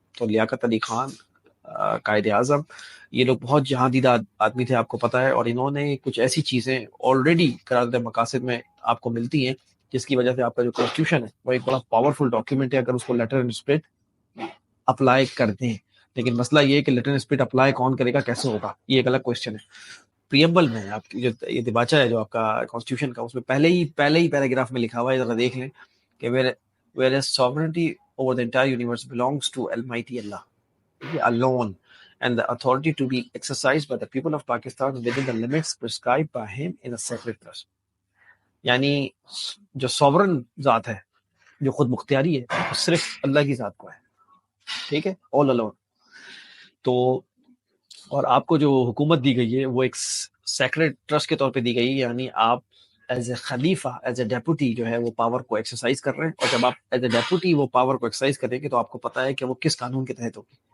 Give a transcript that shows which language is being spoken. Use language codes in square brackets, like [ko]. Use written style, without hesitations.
[ur] تو لیاقت علی خان، قائد اعظم، یہ لوگ بہت جہاندیدہ آدمی تھے، آپ کو پتا ہے، اور انہوں نے کچھ ایسی چیزیں آلریڈی قرارداد مقاصد میں آپ کو ملتی ہیں جس کی وجہ سے آپ کا جو کانسٹیٹیوشن ہے وہ ایک بڑا پاورفل ڈاکیومنٹ ہے اگر اس کو لیٹر اینڈ اسپرٹ اپلائی کر دیں. لیکن مسئلہ یہ ہے کہ لیٹر اینڈ اسپرٹ اپلائی کون کرے گا، کیسے ہوگا، یہ ایک الگ کوشچن ہے. پریمبل میں آپ کی جو یہ دیباچہ ہے جو آپ کا کانسٹیٹیوشن کا، اس میں پہلے ہی پیراگراف میں لکھا ہوا ہے، ذرا دیکھ لیں کہ [en] whereas sovereignty over the entire universe belongs to Almighty Allah alone, and the authority to be exercised by the people of Pakistan within the limits prescribed by him in a sacred trust. [ur] یعنی جو sovereign ذات ہے، جو خود مختاری ہے، وہ صرف اللہ کی ذات کو ہے، ٹھیک ہے، [en] all alone. [ur] تو اور آپ کو جو حکومت دی گئی ہے وہ ایک سیکرڈ ٹرسٹ کے طور پہ دی گئی، یعنی آپ ایز اے خلیفہ، ایز اے ڈیپوٹی جو ہے وہ پاور کو ایکسرسائز کر رہے ہیں. اور جب آپ ایز اے ڈیپوٹی وہ پاور کو ایکسرسائز کریں گے تو آپ کو پتا ہے کہ وہ کس قانون کے تحت ہوگی.